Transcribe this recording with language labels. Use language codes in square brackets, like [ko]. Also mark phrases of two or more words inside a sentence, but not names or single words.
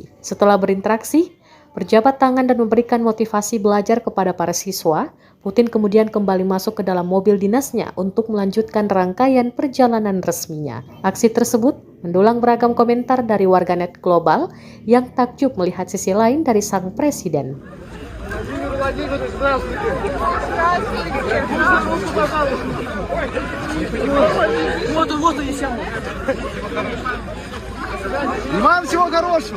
[id] Setelah berinteraksi, berjabat tangan dan memberikan motivasi belajar kepada para siswa, Putin kemudian kembali masuk ke dalam mobil dinasnya untuk melanjutkan rangkaian perjalanan resminya. Aksi tersebut mendulang beragam komentar dari warganet global yang takjub melihat sisi lain dari sang presiden. [ru] Владимир Владимирович, здравствуйте. Здравствуйте. Пожалуйста. Вот он, Иван, всего хорошего!